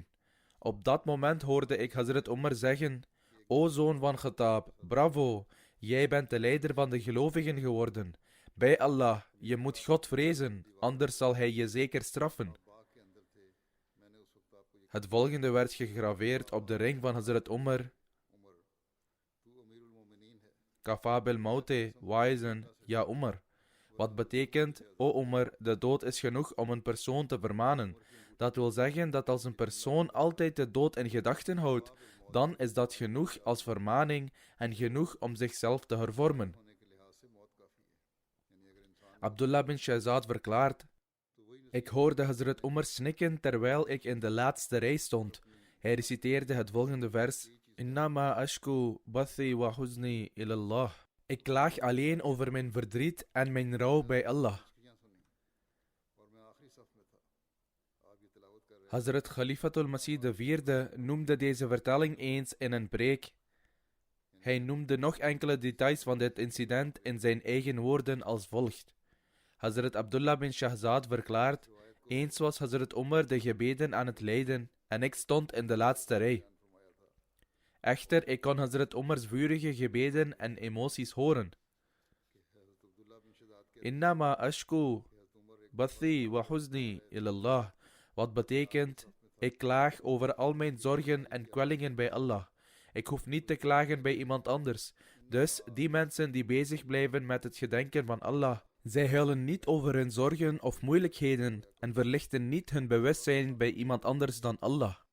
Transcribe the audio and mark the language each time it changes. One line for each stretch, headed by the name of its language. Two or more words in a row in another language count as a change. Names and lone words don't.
Dutch: Op dat moment hoorde ik Hazrat Umar zeggen: O zoon van Khattab, bravo, jij bent de leider van de gelovigen geworden. Bij Allah, je moet God vrezen, anders zal hij je zeker straffen. Het volgende werd gegraveerd op de ring van Hazrat Umar:
Arabic: كفى بالموت واعظا يا عمر.
Dutch: Wat betekent: O Umar, de dood is genoeg om een persoon te vermanen. Dat wil zeggen dat als een persoon altijd de dood in gedachten houdt, dan is dat genoeg als vermaning en genoeg om zichzelf te hervormen. Abdullah bin Shahzad verklaart: ik hoorde Hazrat Umar snikken terwijl ik in de laatste rij stond. Hij reciteerde het volgende vers:
Arabic: إنما أشكو بثي وحزني إلى الله.
Dutch: Ik klaag alleen over mijn verdriet en mijn rouw bij Allah. Hazrat Khalifatul Masih IV noemde deze vertelling eens in een preek. Hij noemde nog enkele details van dit incident in zijn eigen woorden als volgt. Hazrat Abdullah bin Shahzad verklaart: eens was Hazrat Umar de gebeden aan het leiden en ik stond in de laatste rij. Echter, ik kon Hazrat Umars vurige gebeden en emoties horen.
Arabic: إنما أشكو بثي وحزني إلى الله.
Dutch: Wat betekent: ik klaag over al mijn zorgen en kwellingen bij Allah. Ik hoef niet te klagen bij iemand anders. Dus die mensen die bezig blijven met het gedenken van Allah, zij huilen niet over hun zorgen of moeilijkheden en verlichten niet hun bewustzijn bij iemand anders dan Allah.